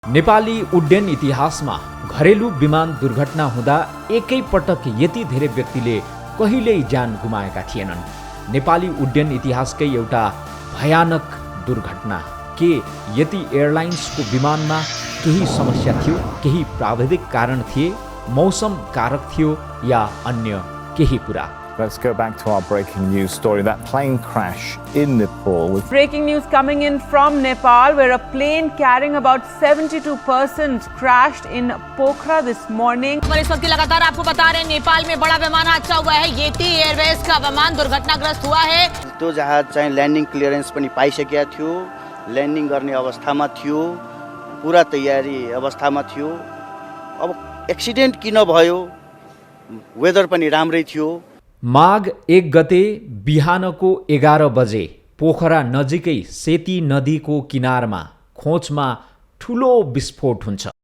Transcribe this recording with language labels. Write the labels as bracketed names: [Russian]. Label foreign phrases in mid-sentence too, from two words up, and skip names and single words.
[Nepali] नेपाली उड्डयन इतिहासमा घरेलु विमान दुर्घटना हुँदा एकैपटक यति धेरै व्यक्तिले कहिल्यै ज्यान गुमाएका थिएनन्। नेपाली उड्डयन इतिहासकै एउटा भयानक दुर्घटना। के यति एयरलाइन्सको विमानमा केही समस्या थियो, केही प्राविधिक कारण थिए, मौसम कारक थियो या अन्य केही कुरा? [English] Let's go back to our breaking news story. That plane crash in Nepal. Breaking news coming in from Nepal, where a plane carrying about 72 persons crashed in Pokhara this morning. [Hindi] पर इस वक्त लगातार आपको बता रहे हैं नेपाल में बड़ा विमान हादसा हुआ है। येती एयरवेज का विमान दुर्घटनाग्रस्त हुआ है। [Nepali] त्यो जहाज चाहिँ [English] landing clearance [Nepali] पनि पाइसकेको थियो, ल्यान्डिङ गर्ने अवस्थामा थियो, पुरा तयारी अवस्थामा थियो। अब एक्सिडेन्ट किन भयो? वेदर पनि राम्रै थियो। माघ 1 गते बिहानको 11 बजे पोखरा नजिकै सेती नदीको किनारमा खोचमा ठुलो विस्फोट हुन्छ।